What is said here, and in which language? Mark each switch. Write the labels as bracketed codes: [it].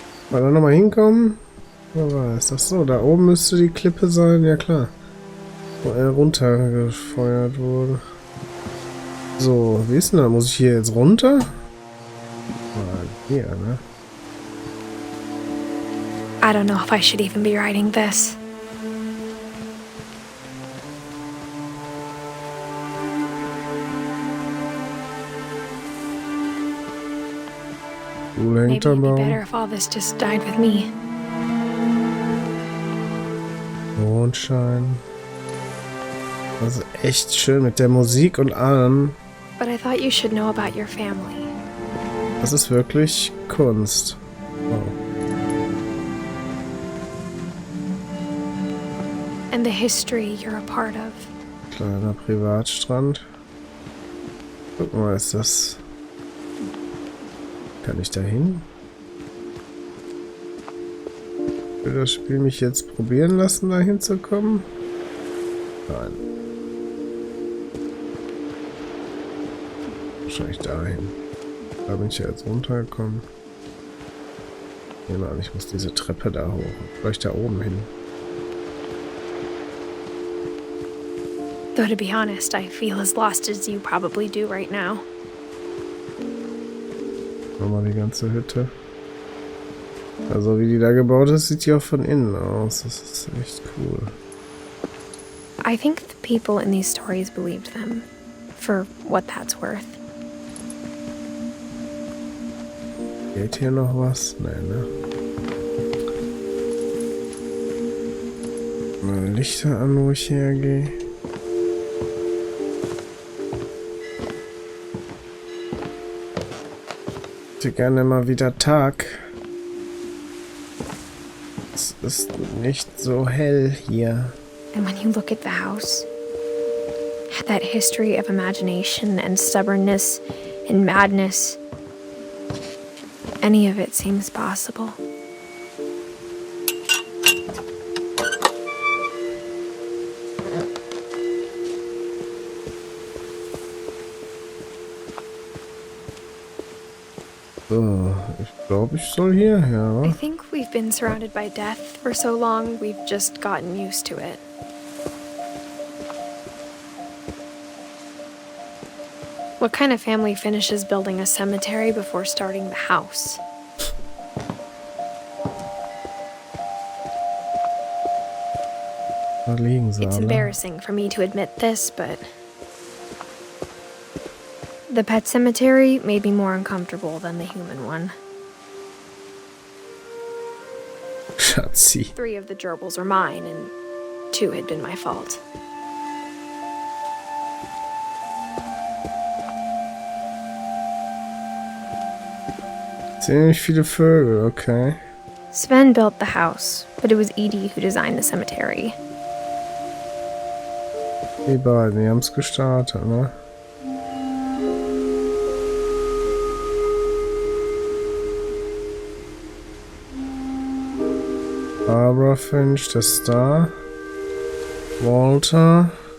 [de] Mal da nochmal hinkommen? Wo war es? Ach so, da oben müsste die Klippe sein. Ja klar. Wo er runtergefeuert wurde. So, wie ist denn da? Muss ich hier jetzt runter? Ah, hier, ne? [en] I don't know if I should even be writing this. [de] Wo [en] Maybe [de] hängt der [en] it'd be better [de] Baum? [en] if all this just died with me. [de] Mondschein. Das ist echt schön mit der Musik und allem. [en] But I thought you should know about your family. [de] Das ist wirklich Kunst. Wow. [en] And the history you're a part of. [de] Kleiner Privatstrand. Guck mal, ist das... Kann ich da hin? Will das Spiel mich jetzt probieren lassen, da hinzukommen? Nein. Wahrscheinlich dahin. Da bin ich ja jetzt runtergekommen. Nein, ich muss diese Treppe da hoch. Vielleicht da oben hin. [en] Though to be honest, I feel as lost as you probably do right now. [de] Nochmal die ganze Hütte. Also wie die da gebaut ist, sieht die auch von innen aus. Das ist echt cool. [en] I think the people in these stories believed them, for what that's worth. [de] Geht hier noch was? Nein, ne? Mal Lichter an, wo ich hergehe. Ich hätte gerne mal wieder Tag. Es ist nicht so hell hier. [en] And when you look at the house, that history of imagination and stubbornness and madness, any of it seems possible. [de] So, ich glaube, ich soll hierher. [en] I think we've been surrounded by death for so long, we've just gotten used to it. What kind of family finishes building a cemetery before starting the house? [de] Da liegen sie [en] It's [de] alle. [en] embarrassing for me to admit this, but the pet cemetery made me more uncomfortable than the human one. [de] Schatzi. [en] 3 of the gerbils were mine, and 2 had been my fault. [de] Ziemlich viele Vögel, okay. [en] Sven built the house, but it was Edie who designed the cemetery. [de] Die beiden, die haben es gestartet, ne? Barbara Finch, der Star. Walter.